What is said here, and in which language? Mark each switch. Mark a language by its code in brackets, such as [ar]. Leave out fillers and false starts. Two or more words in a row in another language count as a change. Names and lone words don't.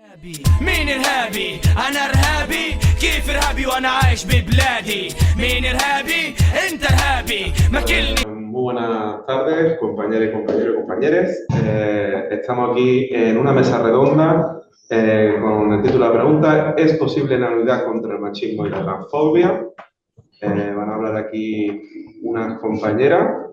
[ar] مين إرهابي؟ أنا إرهابي؟ كيف إرهابي وأنا عايش ببلادي؟ مين إرهابي؟ أنت إرهابي ما كلني. [es] Muy buenas tardes, compañeros y compañeros y compañeres. Estamos aquí en una mesa redonda con el título de la pregunta: ¿es posible la unidad contra el machismo y la transfobia? Van a hablar aquí unas compañeras.